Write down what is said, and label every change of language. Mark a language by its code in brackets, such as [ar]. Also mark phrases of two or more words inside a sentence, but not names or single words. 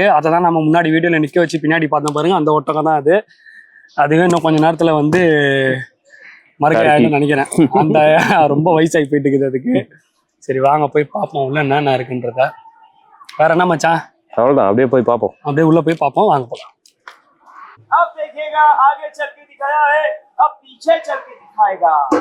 [ta] அதை தான் நம்ம முன்னாடி வீடியோல நிக்க வச்சு பின்னாடி பார்த்தோம் பாருங்க. அந்த ஒட்டகம் தான் அது. அதுவே இன்னும் கொஞ்ச நேரத்துல வந்து மறுக்க நினைக்கிறேன். அந்த ரொம்ப வயசாகி போயிட்டு இருக்குது அதுக்கு. சரி, வாங்க போய் பார்ப்போம் உள்ள என்னென்ன இருக்குன்றத. வேற என்ன மச்சான்? அவ்வளவுதான், அப்படியே போய் பார்ப்போம். அப்படியே உள்ள போய் பார்ப்போம். வாங்க போலாம். [hi] अब देखिएगा, आगे चल के दिखाया है, अब पीछे चल के दिखाएगा।